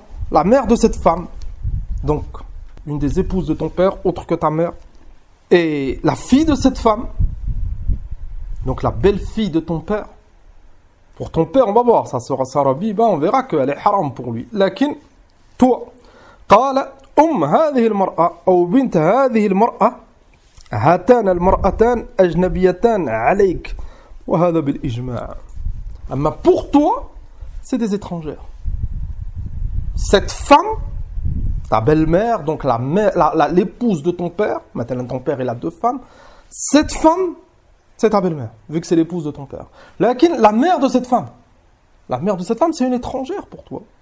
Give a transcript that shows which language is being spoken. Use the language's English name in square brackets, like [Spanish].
[French] La mère de cette femme, donc une des épouses de ton père, autre que ta mère, et la fille de cette femme, donc la belle-fille de ton père. Pour ton père, on va voir, ça sera Sarabiba, on verra qu'elle est haram pour lui. Lakin, toi, [Arabic] قال هذه المرأة أو بنت هذه المرأة هاتان المرأتان أجنبيتان عليك وهذا بالإجماع. [French] أما pour toi, c'est des étrangères. Cette femme, ta belle-mère, donc l'épouse de ton père, maintenant ton père il a 2 femmes, Cette femme, c'est ta belle-mère, vu que c'est l'épouse de ton père. La mère de cette femme, c'est une étrangère pour toi.